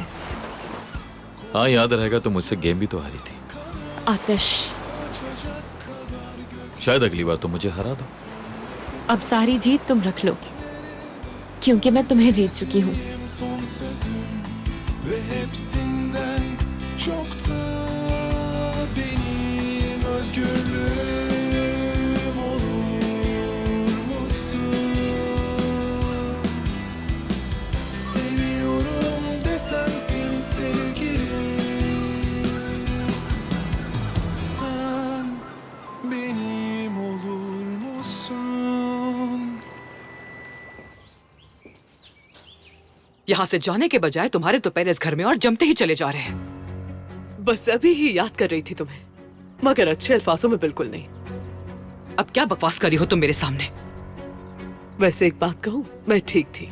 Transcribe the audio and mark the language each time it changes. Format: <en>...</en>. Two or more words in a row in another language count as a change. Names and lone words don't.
<hi>हाँ, याद रहेगा तो मुझसे गेम भी तो हारी थी। आतिश, शायद अगली बार तो मुझे हरा दो। अब सारी जीत तुम रख लो, क्योंकि मैं तुम्हें जीत चुकी हूँ।</hi> <tr>Son sözüm ve hepsinden çok da benim özgürlüğüm olur musun? Seviyorum desem seni sevgilim, sen benim olur musun?</tr> <hi>यहाँ से जाने के बजाय तुम्हारे तो पैर इस घर में और जमते ही चले जा रहे हैं। बस अभी ही याद कर रही थी तुम्हें, मगर अच्छे अल्फाजों में बिल्कुल नहीं। अब क्या बकवास करी हो तुम मेरे सामने? वैसे एक बात कहूँ, मैं ठीक थी।</hi>